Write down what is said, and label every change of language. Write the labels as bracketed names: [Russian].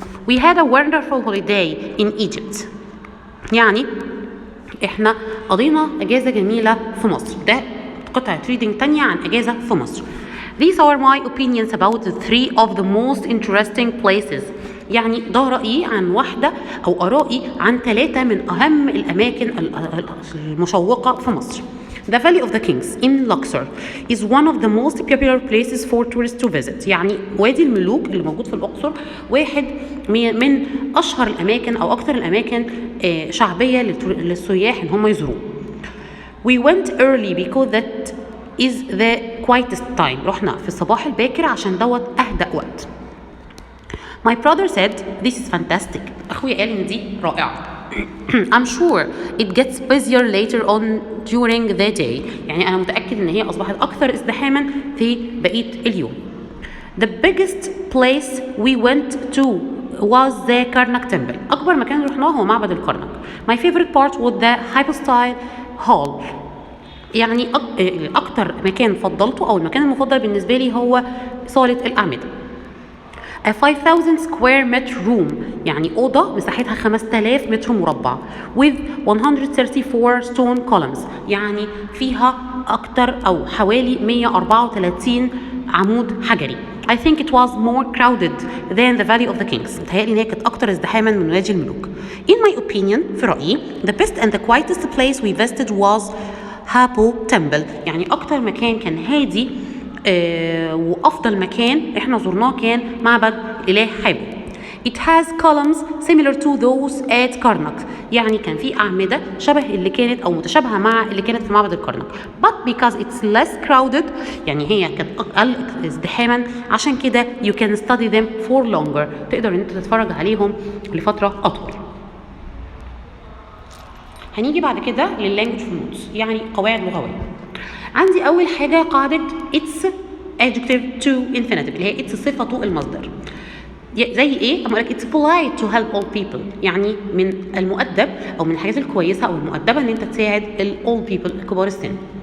[English] We had a wonderful holiday in Egypt، [Arabic] يعني احنا قضينا اجازة جميلة في مصر. ده قطعة ريدنج تانية عن اجازة في مصر. [English] These are my opinions about the 3 of the most interesting places، [Arabic] يعني ده رأيي عن واحدة أو آرائي عن 3 من أهم الأماكن المشوقة في مصر. [English] The Valley of the Kings in Luxor is one of the most popular places for tourists to visit، [Arabic] يعني وادي الملوك اللي موجود في الأقصر واحد من أشهر الأماكن أو أكثر الأماكن شعبية للسياح إن هم يزوروه. [English] We went early because that is the quietest time، [Arabic] رحنا في الصباح الباكر عشان دوت أهدأ وقت. [English] My brother said this is fantastic، [Arabic] أخوي قال إن دي رائعة. [English] I'm sure it gets busier later on during the day، [Arabic] يعني أنا متأكد إن هي أصبحت أكثر ازدحاما في بقية اليوم. [English] The biggest place we went to was the Karnak temple، [Arabic] أكبر مكان رحناه هو معبد الكرنك. [English] My favorite part was the hypostyle hall، [Arabic] يعني أكتر مكان فضلته أو المكان المفضل بالنسبة لي هو صالة الأعمدة. [English] A 5,000 square meter room، [Arabic] يعني أوضة مساحتها 5000 متر مربع [English] with 134 stone columns، [Arabic] يعني فيها أكتر أو حوالي 134 عمود حجري. [English] I think it was more crowded than the Valley of the Kings، [Arabic] متهيألي إن هي كانت أكتر ازدحاما من وادي الملوك. [English] In my opinion، [Arabic] في رأيي [English] the best and the quietest place we visited was Hapo Temple، [Arabic] يعني أكتر مكان كان هادي وأفضل مكان إحنا زرناه كان معبد الإله حابو. [English] It has columns similar to those at Karnak. [Arabic] يعني كان في أعمدة شبه اللي كانت أو متشابهة مع اللي كانت في معبد الكرنك. [English] But because it's less crowded [Arabic] يعني هي كانت أقل ازدحاما عشان كده [English] you can study them for longer. [Arabic] تقدر إن أنت تتفرج عليهم لفترة أطول. هنيجي بعد كده لللانجوج نوتس يعني قواعد لغوية. عندي أول حاجة قاعدة [English] it's adjective to infinitive [Arabic] اللي هي it's صفة المصدر. زي ايه؟ اما اقول لك [English] it's polite to help all people [Arabic] يعني من المؤدب او من الحاجات الكويسه او المؤدبه ان انت تساعد [English] all people [Arabic] كبار السن.